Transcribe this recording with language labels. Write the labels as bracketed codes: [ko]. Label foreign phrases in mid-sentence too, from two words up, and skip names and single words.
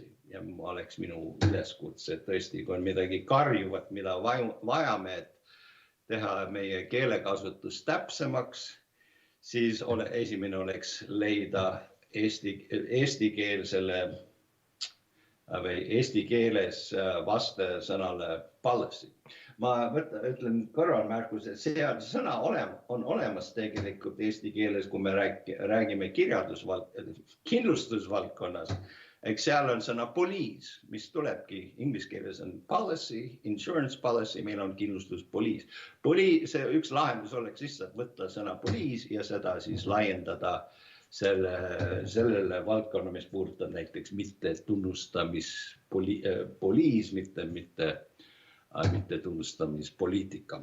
[et] Ja oleks minu üleskutse, et tõesti, kui on midagi karjuvat, mida vajame, et teha meie keelekasutus täpsemaks, siis esimene oleks leida eesti keeles vaste sõnale policy. Ma ütlen kõrvalmärkuse, et see sõna on olemas tegelikult eesti keeles, kui me räägime kindlustusvaldkonnas. Eks seal on sõna police, mis tulebki, inglise keeles on [en] policy, insurance policy, [et] meil on kindlustus police. Üks lahendus oleks lihtsalt võtta sõna police ja seda siis laiendada sellele valdkonna, mis puudutab näiteks mitte tunnustamispoliis, mitte tunnustamispoliitika.